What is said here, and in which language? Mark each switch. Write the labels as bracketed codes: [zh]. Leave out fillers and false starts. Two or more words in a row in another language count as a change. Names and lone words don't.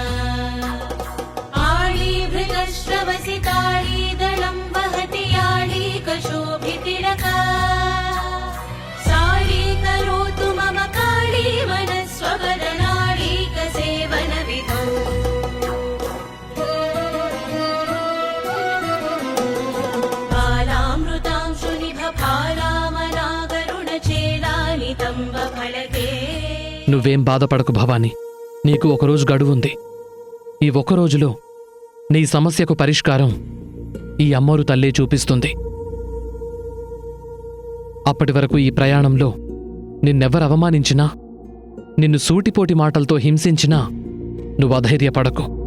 [sa] आळीभृतश्रवसिताळीदलं वहति याळीकशोभितिलका साळी करोतु मम काळी मनस्ववदनाळीकसेवनविधौ बालामृतांशुनिभफालामनागरुणचेलानितम्बफलके [te] నువ్వేం బాధపడకు భవాని, నీకు ఒకరోజు గడువుంది. ఈ ఒక్క రోజులో నీ సమస్యకు పరిష్కారం ఈ అమ్మోరు తల్లే చూపిస్తుంది. అప్పటి వరకు ఈ ప్రయాణంలో నిన్నెవ్వరు అవమానించినా, నిన్ను సూటిపోటి మాటలతో హింసించినా నువ్వు అధైర్యపడకు.